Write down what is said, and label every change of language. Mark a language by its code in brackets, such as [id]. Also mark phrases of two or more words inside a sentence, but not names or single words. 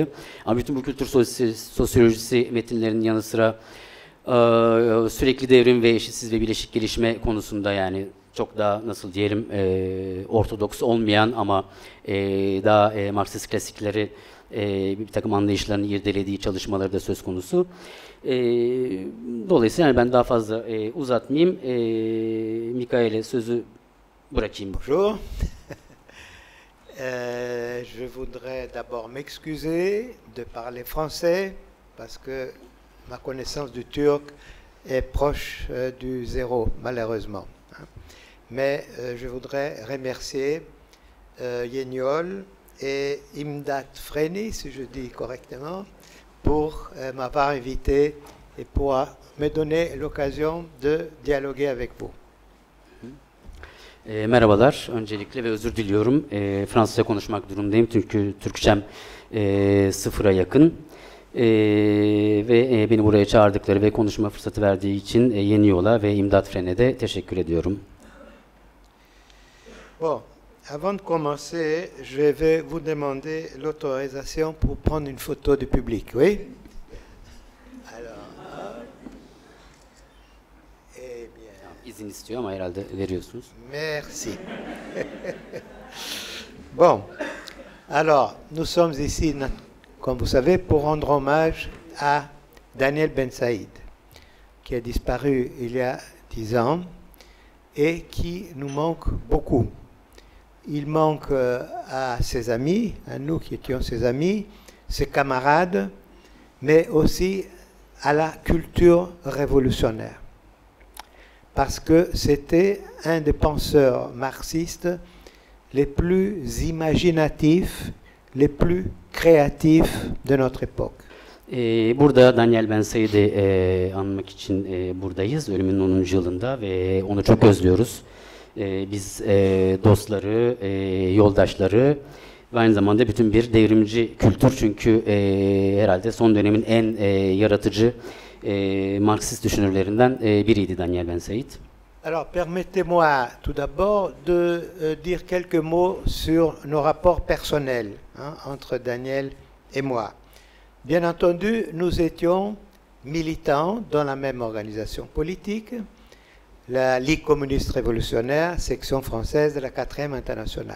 [tr] Ama bütün bu kültür sosyolojisi metinlerinin yanı sıra sürekli devrim ve eşitsiz ve bileşik gelişme konusunda, yani çok daha nasıl diyelim ortodoks olmayan ama daha Marksist klasikleri bir takım anlayışlarını irdelediği çalışmaları da söz konusu. Dolayısıyla yani ben daha fazla uzatmayayım. Mikhail'e sözü bırakayım. [fr] Bonjour. Je voudrais d'abord m'excuser de parler français parce que ma connaissance du turc est proche du zéro, malheureusement. Mais je voudrais remercier Yeniol et Imdat Freni, si je dis correctement, pour m'avoir invité et pour me donner l'occasion de dialoguer avec vous. [tr] Merhabalar öncelikle ve özür diliyorum. Fransızca konuşmak durumundayım çünkü Türkçem sıfıra yakın. Ve beni buraya çağırdıkları ve konuşma fırsatı verdiği için Yeniol'a ve İmdat Fren'e de teşekkür ediyorum. [fr] Bon, avant de commencer, je vais vous demander l'autorisation pour prendre une photo du public, oui? Alors, eh bien. [tr] İzin istiyor ama herhalde veriyorsunuz. [fr] Merci. Bon, alors, nous sommes ici, comme vous savez, pour rendre hommage à Daniel Ben Saïd, qui a disparu il y a 10 ans et qui nous manque beaucoup. Il manque à ses amis, à nous qui étions ses amis, ses camarades, mais aussi à la culture révolutionnaire. Parce que c'était un des penseurs marxistes les plus imaginatifs, les plus créatifs de notre époque. [tr] Burada Daniel Ben Said'i anmak için buradayız. Ölümünün 10. yılında ve onu çok özlüyoruz. Biz dostları, yoldaşları ve aynı zamanda bütün bir devrimci kültür, çünkü herhalde son dönemin en yaratıcı Marksist düşünürlerinden biriydi Daniel Ben Said. [fr] Alors permettez-moi tout d'abord de dire quelques mots sur nos rapports personnels entre Daniel et moi. Bien entendu, nous étions militants dans la même organisation politique, la Ligue communiste révolutionnaire, section française de la 4e internationale.